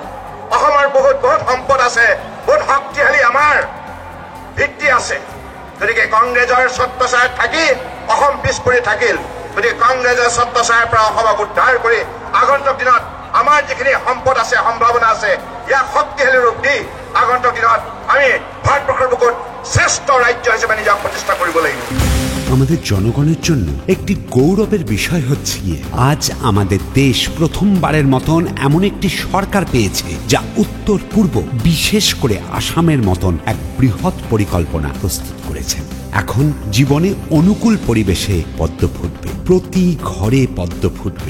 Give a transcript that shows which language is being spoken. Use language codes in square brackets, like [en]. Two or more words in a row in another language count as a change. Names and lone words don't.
[as] অসমৰ বহুত বহুত সম্পদ আছে, বহুত শক্তিশালী আমাৰ ভিত্তি আছে। গতিকে কংগ্ৰেছৰ ছত্ৰছায়াত থাকি অসম পিছ পৰি থাকিল। গতিকে কংগ্ৰেছৰ ছত্ৰছায়াৰ পৰা অসমক উদ্ধাৰ কৰি আগন্তুক দিনত আমাৰ যিখিনি সম্পদ আছে, সম্ভাৱনা আছে, ইয়াক শক্তিশালী ৰূপ দি আগন্তুক দিনত আমি ভাৰতবৰ্ষৰ বুকুত শ্ৰেষ্ঠ রাজ্য হিসেবে নিজক প্রতিষ্ঠা কৰিব লাগিব। [bn] আমাদের জনগণের জন্য একটি গৌরবের বিষয় হচ্ছে গিয়ে আজ আমাদের দেশ প্রথমবারের মতন এমন একটি সরকার পেয়েছে যা উত্তর পূর্ব বিশেষ করে আসামের মতন এক বৃহৎ পরিকল্পনা প্রস্তুত করেছেন। এখন জীবনে অনুকূল পরিবেশে পদ্ম ফুটবে, প্রতি ঘরে পদ্ম ফুটবে।